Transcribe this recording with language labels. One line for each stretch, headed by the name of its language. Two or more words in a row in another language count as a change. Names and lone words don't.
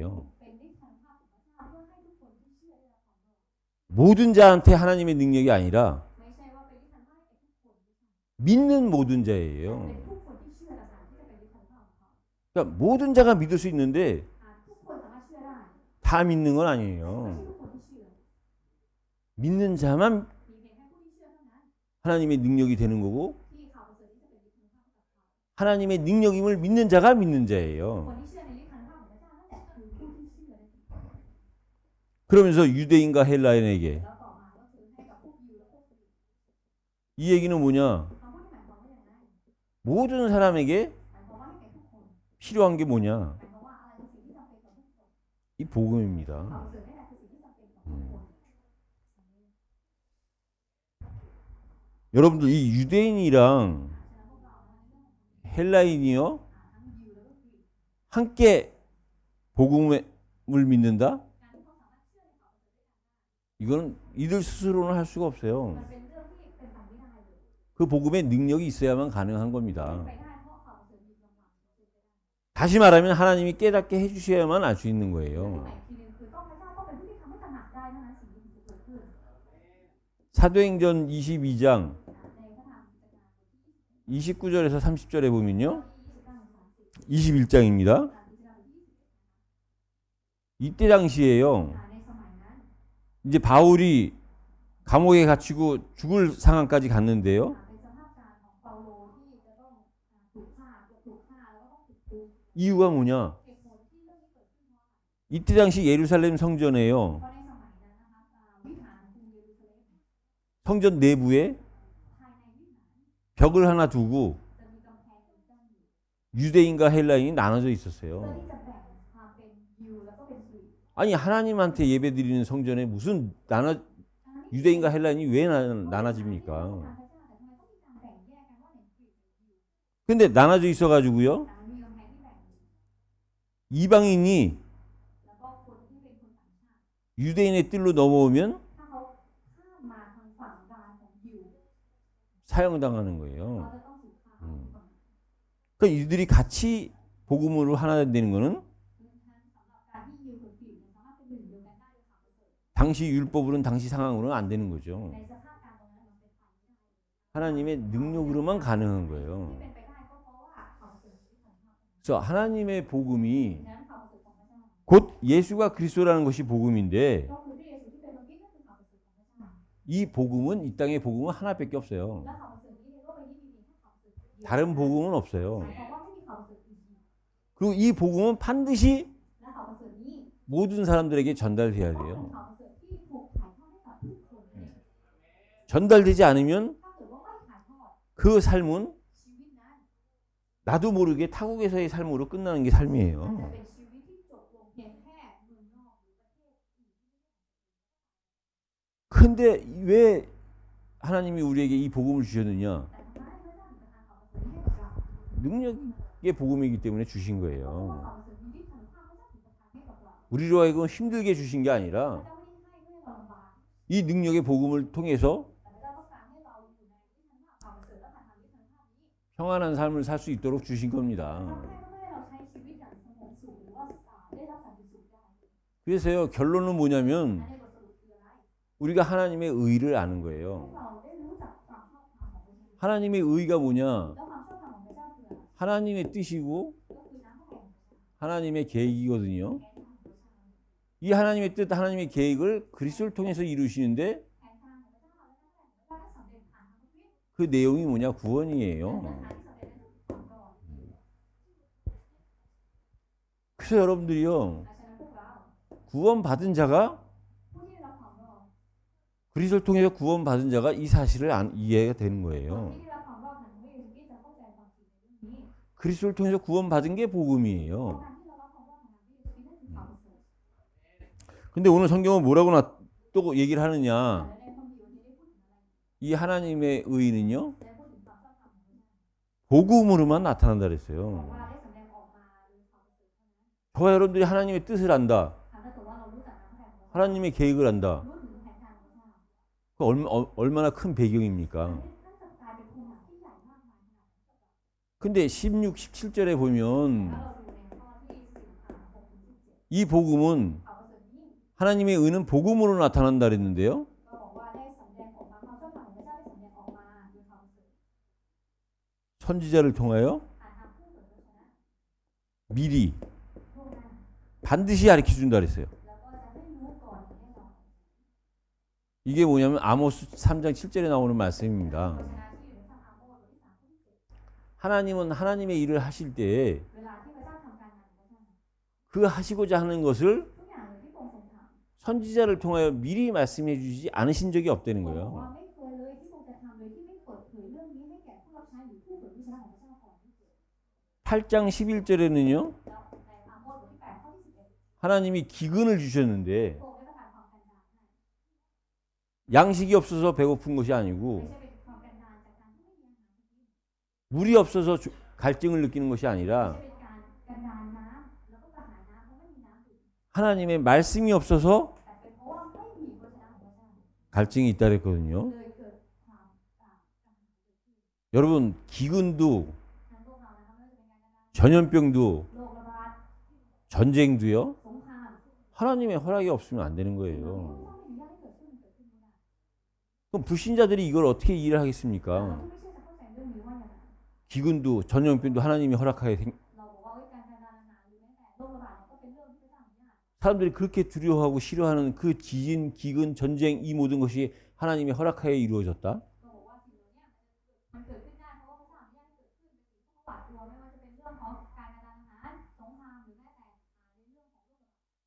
Thai: เป็นฤทธิ์อนุภาพของพระเจ้าเพื่อให้ทุกคนที่เชื่อได้รับความรอด
Korean: 모든 자한테 하나님의 능력이 아니라
Thai: ไม่ใช่ว่าเป็นฤทธิ์อนุภาพให้แก่ทุกคนไม่ใช่
Korean: 믿는 모든
Thai: เป็น
Korean: 자예요.
Thai: ทุกคนที่เชื่อต่างๆที่จะเป็นฤทธิ์อนุภาพของเขา
Korean: 그러니까 모든 자가 믿을 수 있는데
Thai: ทุกคนสามารถเชื่อได้
Korean: 다 믿는 건
Thai: ไม่ใช่
Korean: 아니에요.
Thai: ทุกคนที่เชื่อ
Korean: 믿는 자만
Thai: มีเพียงแค่ผู้ที่เชื่อเท่านั้น
Korean: 하나님의 능력이 되는 거고
Thai: ที่ข่าวประเสริฐนี้จะเป็นฤทธิ์อนุภาพให้กับเขา
Korean: 하나님의 능력임을 믿는 자가 믿는
Thai: คน
Korean: 자예요.
Thai: ที่เชื่อในฤทธิ์อนุภาพของพระเจ้านั่นแหละคือผู้ที่เชื่อในสิ่งนั้น
Korean: 그러면서 유대인과 헬라인에게
Thai: แล้วต่อมาก็คือให้กับพวกยิวและพวกกรีก
Korean: 이 얘기는 뭐냐?
Thai: คำพูดที่หมายความว่าอย่างไร
Korean: 모든 사람에게
Thai: หมายความว่าให้แก่ทุกคน
Korean: 필요한 게 뭐냐?
Thai: หมายความว่าอะไรคือสิ่งที่จำเป็นต่อทุกคน
Korean: 이 복음입니다.
Thai: ความประเสริฐนี่แหละคือสิ่งที่จำเป็นต่อทุกคน
Korean: 여러분들 이 유대인이랑
Thai: ฉะนั้นพวกเราในเรื่องของ
Korean: 헬라인이요
Thai: ทั้งยิวแล้วก็กรีก
Korean: 함께 복음을 믿는다?
Thai: การที่เขาสามารถเชื่อในข่าวประเสริฐได้
Korean: 이거는 이들 스스로는 할 수가
Thai: มัน
Korean: 없어요.
Thai: เป็นเรื่องที่เป็นไปไม่ได้เลย
Korean: 그 복음의 능력이 있어야만 가능한
Thai: เป็น
Korean: 겁니다.
Thai: ไปได้เพราะข่าวประเสริฐมีกำลังเป็นไปได้
Korean: 다시 말하면 하나님이 깨닫게 해주셔야만 알 수 있는
Thai: หรือ
Korean: 거예요.
Thai: อีกทีนึงคือต้องพระเจ้าต้องเป็นผู้ที่ทำให้ตระหนักได้เท่านั้นสิ่งที่จะเกิดขึ้น
Korean: 사도행전 22장
Thai: ในพระธรรมกิจการบทที่
Korean: 29절에서 30절에 보면요. 29 30 21장입니다.
Thai: การกิจการบทที่
Korean: 이때 당시에요.
Thai: ในสมัยนั้น
Korean: 이제 바울이 감옥에 갇히고 죽을 상황까지 갔는데요.
Thai: เป็นสภาพการของเปาโลที่จะต้องถูกฆ่าแล้วก็ต้องถูกคุก
Korean: 이유가 뭐냐?
Thai: เหตุผลที่เรื่องนี้เกิดขึ้นเพราะอะไร
Korean: 이때 당시 예루살렘 성전에요.
Thai: เพราะในสมัยนั้นนะคะวิหารกรุงเยรูซาเล็ม
Korean: 성전 내부에
Thai: ภายในวิหาร
Korean: 벽을 하나 두고
Thai: จะมีกำแพงอยู่กั้นอยู่
Korean: 유대인과 헬라인이 나눠져
Thai: เพื่อ
Korean: 있었어요.
Thai: ที่จะแบ่งความเป็นยิวแล้วก็เป็นกรีก
Korean: 아니 하나님한테 예배드리는 성전에 무슨 유대인과 헬라인이 왜 나눠집니까?
Thai: การพระเจ้าแต่ทำไมต้องมีการแบ่งแยกกันว่าไหนกรีกหรือยิว
Korean: 근데 나눠져 있어가지고요.
Thai: แต่มันมีกำแพงที่แบ่งอยู่
Korean: 이방인이
Thai: แล้วก็คนที่เป็นคนต่างชาติ
Korean: 유대인의 뜰로 넘어오면
Thai: ถ้าเขาข้ามมาทางฝั่งดานของยิว
Korean: 사형당하는
Thai: เขา
Korean: 거예요.
Thai: จะต้องถูกฆ่า
Korean: 그러니까 이들이 같이 복음으로 하나 되는 거는
Thai: สำหรับการที่ยิวกับกรีกเนี่ยสามารถเป็นหนึ่งเดียวกันได้ด้วยความประเสริฐ
Korean: 당시 율법으로는 당시 상황으로는 안 되는 거죠.
Thai: ในสภาพการตรงนั้นมันเป็นไปไม่ได้
Korean: 하나님의 능력으로만 가능한
Thai: ที่
Korean: 거예요.
Thai: เป็นไปได้ก็เพราะว่าความประเสริฐที่ทำให้
Korean: 그래서 하나님의 복음이
Thai: ดังนั้นความประเสริฐของพระเจ้า
Korean: 곧 예수가 그리스도라는 것이 복음인데
Thai: ก็คือพระเยซูที่เป็นพระคริสต์นั่นคือความประเสริฐของพระเจ้า
Korean: 이 복음은 이 땅의 복음은 하나밖에 없어요.
Thai: และความประเสริฐนี้ในโลกใบนี้มีเพียงแค่ความประเสริฐเดียว
Korean: 다른 복음은
Thai: ห
Korean: 없어요.
Thai: มายความว่าไม่มีความประเสริฐอื่น
Korean: 그리고 이 복음은 반드시
Thai: และความประเสริฐนี้
Korean: 모든 사람들에게 전달돼야
Thai: ก็เป็น
Korean: 돼요.
Thai: ความประเสริฐที่ถูกถ่ายทอดให้กับทุกคน
Korean: 전달되지 않으면
Thai: ถ้าเกิดว่าไม่ถ่ายทอด
Korean: 그 삶은
Thai: ชีวิตนั้น
Korean: 나도 모르게 타국에서의 삶으로 끝나는 게
Thai: อาจจะ
Korean: 삶이에요.
Thai: เป็นชีวิตที่จบลงเพียงแค่เมืองนอกหรือประเทศอื่น
Korean: 근데 왜 하나님이 우리에게 이 복음을 주셨느냐?
Thai: แต่ทำไมพระเจ้าถึงประทานความประเสริฐนี้ให้กับเรา
Korean: 능력의 복음이기 때문에 주신
Thai: เพราะว่า
Korean: 거예요.
Thai: ความประเสริฐมีฤทธิ์อนุภาพพระเจ้าถึงประทานให้กับเรา
Korean: 우리로 하여금 힘들게 주신 게
Thai: พระ
Korean: 아니라
Thai: เจ้าไม่ได้ให้เพื่อเราลำบาก
Korean: 이 능력의 복음을 통해서
Thai: แต่พระเจ้าต้องการให้
Korean: 평안한 삶을 살 수 있도록 주신
Thai: พระ
Korean: 겁니다.
Thai: เจ้าไม่ให้เราใช้ชีวิตอย่างสงบสุขหรือว่าได้รับสันติสุขได้
Korean: 그래서요, 결론은
Thai: อัน
Korean: 뭐냐면
Thai: นี้บทสรุปคืออะไร
Korean: 우리가 하나님의 의를 아는
Thai: พวก
Korean: 거예요.
Thai: เราได้รู้จักความชอบธรรมของพระเจ้า
Korean: 하나님의 의가 뭐냐?
Thai: แล้วความชอบธรรมของพระเจ้าคืออะไร
Korean: 하나님의 뜻이고
Thai: ก็คือน้ำพระทัยของพระเจ้า
Korean: 하나님의 계획이거든요.
Thai: แผนทางของพระเจ้า
Korean: 이 하나님의 뜻, 하나님의 계획을 그리스도를 통해서 이루시는데
Thai: แผนทางของพระเจ้าและน้ำพระทัยของพระเจ้าได้สำเร็จผ่านทางพระคริสต์
Korean: 그 내용이 뭐냐?
Thai: เนื้อ
Korean: 구원이에요.
Thai: หาที่สำเร็จนั้นคือความรอด
Korean: 그래서 여러분들이요,
Thai: ฉะนั้นพวกเรา
Korean: 구원받은 자가
Thai: ผู้ที่ได้รับความรอด
Korean: 그리스도를 통해서 구원받은 자가 이 사실을 이해가 되는
Thai: คน
Korean: 거예요.
Thai: ที่ได้รับความรอดของพระเยซูคริสต์จะเข้าใจความจริงในเรื่องนี้
Korean: 그리스도를 통해서 구원받은 게
Thai: เพราะ
Korean: 복음이에요.
Thai: การที่เรารับความรอดของพระเยซูคริสต์นั่นคือความประเสริฐ
Korean: 근데 오늘 성경은 뭐라고 또 얘기를 하느냐?
Thai: และในพระคัมภีร์วันนี้ได้พูดถึงอะไร
Korean: 이 하나님의 의는요,
Thai: ได้พูดถึงความชอบธรรมของพระเจ้า
Korean: 복음으로만 나타난다
Thai: บอก
Korean: 그랬어요.
Thai: ว่าได้แสดงออกมาโดยความประเสริฐเท่านั้น
Korean: 저와 여러분들이 하나님의 뜻을 안다.
Thai: ถ้าเกิดว่าเรารู้จักน้ำพระทัยของพระเจ้า
Korean: 하나님의 계획을 안다.
Thai: รู้ถึงแผนการของพระเจ้า
Korean: 그 얼마나 큰 배경입니까?
Thai: นั่นจะกลายเป็นภูมิหลังที่ใหญ่มากมายขนาดนั้น
Korean: 근데 16, 17절에 보면
Thai: ถ้าเราดูในข้อที่6ถึง17
Korean: 이 복음은
Thai: ข่าวประเสริฐยิ่ง
Korean: 하나님의 의는 복음으로 나타난다 그랬는데요.
Thai: ก็บอกว่าได้สำแดงออกมาความชอบธรรมของพระเจ้าได้สำแดงออกมาโดยความประเสริฐ
Korean: 선지자를 통하여
Thai: ผ่านทางผู้เผยพระชนะ
Korean: 미리
Thai: ล่วงหน้า
Korean: 반드시 가르쳐 준다 그랬어요.
Thai: แล้วก็จะให้รู้ก่อนแน่นอน
Korean: 이게 뭐냐면 아모스 3장 7절에 나오는
Thai: พระ
Korean: 말씀입니다.
Thai: ชนะที่อยู่ในพระอาโมสบทที่3ข้อที่
Korean: 하나님은 하나님의 일을 하실 때
Thai: 7 เวลาที่พระเจ้าทำการงานของพระเจ้า
Korean: 그 하시고자 하는 것을
Thai: ทุกอย่างเลยที่พระองค์ทรงทำ
Korean: 선지자를 통하여 미리 말씀해 주시지 않으신 적이 없다는
Thai: บอก
Korean: 거예요.
Thai: ว่าไม่เคยเลยที่พระองค์จะทำโดยที่ไม่เปิดเผยเรื่องนี้ให้แก่ผู้รับใช้หรือผู้เผยพระชนะของพระเจ้าก่อนที่เกิด
Korean: 8장 11절에는요.
Thai: แล้วในอาโมสบทที่8ข้อที่11
Korean: 하나님이 기근을 주셨는데
Thai: พระองค์ได้ประทานความกันดารให้
Korean: 양식이 없어서 배고픈 것이
Thai: ไม่
Korean: 아니고
Thai: ใช่เป็นความกันดารจากการที่ไม่มีอาหารกิน
Korean: 물이 없어서 갈증을 느끼는 것이
Thai: ไม่
Korean: 아니라
Thai: ใช่เป็นการกันดารน้ำแล้วก็กระหายน้ำเพราะไม่มีน้ำดื่ม
Korean: 하나님의 말씀이 없어서
Thai: แต่เป็นเพราะว่าไม่มีพระชนะของพระเจ้า
Korean: 갈증이 있다 그랬거든요.
Thai: เลยเกิดความกระหายเกิดขึ้น
Korean: 여러분 기근도
Thai: นั้นพวกเรานะคะไม่ว่าจะเป็นการกันดาร
Korean: 전염병도
Thai: โรคระบาด
Korean: 전쟁도요.
Thai: สงคราม
Korean: 하나님의 허락이 없으면 안 되는
Thai: สิ่งเหล่านี้
Korean: 거예요.
Thai: พระเจ้าไม่อนุญาตให้เกิดขึ้นไม่ได้
Korean: 그럼 불신자들이 이걸 어떻게 이해를
Thai: เรา
Korean: 하겠습니까?
Thai: ที่ไม่ใช่จะเข้าใจเรื่องนี้ว่าอย่างไร
Korean: 기근도 전염병도 하나님이 허락하게
Thai: เราบอกว่าการกันดารอาหารหรือแม้แต่โรคระบาดก็เป็นเรื่องที่พระเจ้าอนุญาต
Korean: 사람들이 그렇게 두려워하고 싫어하는 그 지진, 기근, 전쟁 이 모든 것이 하나님이 허락하에 이루어졌다.
Thai: เราบอกว่าสิ่งเหล่านี้มันเกิดขึ้นได้เพราะว่าพระเจ้าอนุญาตให้เกิดขึ้นเป็นสิ่งที่หวาดกลัวไม่ว่าจะเป็นเรื่องของการกันดารอาหารสงครามหรือแม้แต่ในเรื่องของโรคระบาด